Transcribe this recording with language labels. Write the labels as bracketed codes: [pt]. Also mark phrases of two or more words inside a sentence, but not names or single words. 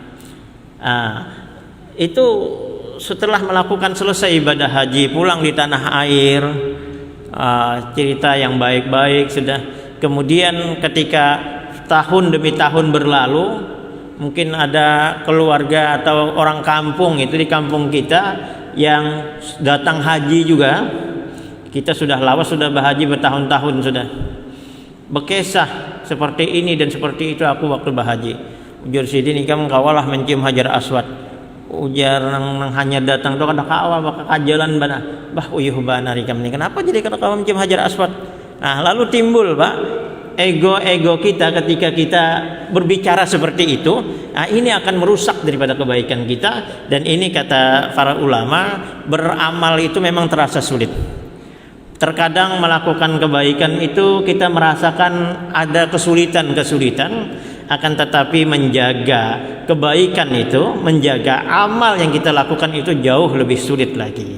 [id] Itu setelah melakukan selesai ibadah haji, pulang di tanah air, cerita yang baik-baik sudah. Kemudian ketika tahun demi tahun berlalu, mungkin ada keluarga atau orang kampung itu di kampung kita yang datang haji juga. Kita sudah lawas, sudah berhaji bertahun-tahun sudah. Bekesah seperti ini dan seperti itu aku waktu berhaji. [bjn] Ujar sidin ikam kawalah mencium hajar aswad. Ujar nang hanya datang tu kada kawal baka kajalan bana. Bah uyuh bana ikam ni. Kenapa jadi kada kawal mencium hajar aswad? [id] Nah, lalu timbul, Pak, ego kita ketika kita berbicara seperti itu. Nah, ini akan merusak daripada kebaikan kita, dan ini kata para ulama, beramal itu memang terasa sulit. Terkadang melakukan kebaikan itu kita merasakan ada kesulitan-kesulitan, akan tetapi menjaga kebaikan itu, menjaga amal yang kita lakukan itu jauh lebih sulit lagi.